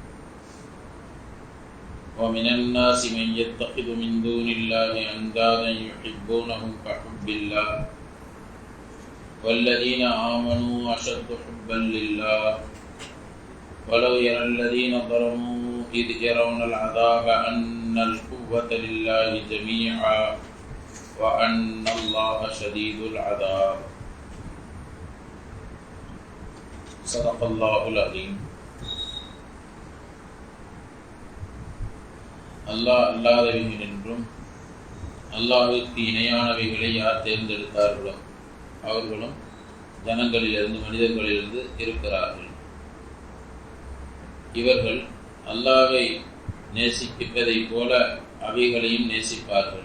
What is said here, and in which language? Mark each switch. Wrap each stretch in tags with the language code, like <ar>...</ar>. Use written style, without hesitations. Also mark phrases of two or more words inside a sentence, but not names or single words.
<ar>ومن الناس من يتخذ من دون الله أندادا يحبونهم كحب الله والذين آمنوا أشد حبا لله ولو يرى الذين ظلموا إذ يرون العذاب أن القوة لله جميعا وأن الله شديد العذاب صدق الله العظيم.</ar> <ta>அல்லாஹ் அல்லாதவைகள் என்றும் அல்லாஹ்விற்கு இணையானவைகளை யார் தேர்ந்தெடுத்தார்களோ அவர்களும் ஜனங்களிலிருந்து மனிதர்களிலிருந்து இருக்கிறார்கள். இவர்கள் அல்லாஹ்வை நேசிப்பதைப் போல அவைகளையும் நேசிப்பார்கள்.</ta>